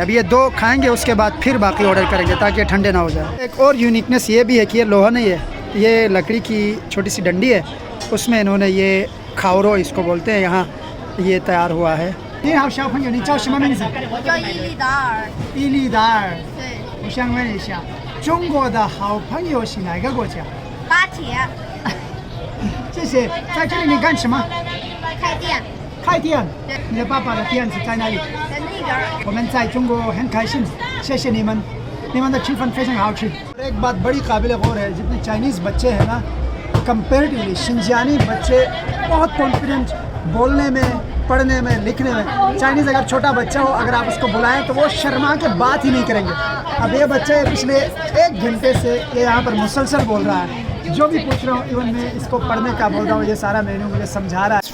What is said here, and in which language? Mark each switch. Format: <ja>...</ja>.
<hi>अब ये 2 खाएंगे, उसके बाद फिर बाकी ऑर्डर करेंगे ताकि ठंडे ना हो जाए। एक और यूनिकनेस ये भी है कि ये लोहा नहीं है, ये लकड़ी की छोटी सी डंडी है, उसमें इन्होंने ये खावरो इसको बोलते हैं, यहाँ ये तैयार हुआ है। ये हाँ शाह भंग,</hi> <zh>你叫什么名字？我叫伊利达尔。伊利达尔。对。我想问一下，中国的好朋友是哪个国家？巴铁。谢谢。在这里你干什么？开店。开店。对。你的爸爸的店是在哪里？在那边。我们在中国很开心，谢谢你们，你们的吃饭非常好吃。</zh> <hi>एक बात बड़ी काबिल गौर है, जितने चाइनीज़ बच्चे हैं ना, कंपेरेटिवली शिनजियानी बच्चे बहुत कॉन्फिडेंट, बोलने में, पढ़ने में, लिखने में। चाइनीज़ अगर छोटा बच्चा हो, अगर आप उसको बुलाएं तो वो शर्मा के बात ही नहीं करेंगे। अब ये बच्चे पिछले 1 घंटे से ये यहाँ पर मुसलसल बोल रहा है, जो भी पूछ रहा हूँ, इवन मैं इसको पढ़ने का बोल रहा हूँ, ये सारा मेन्यू मुझे समझा रहा है।</hi>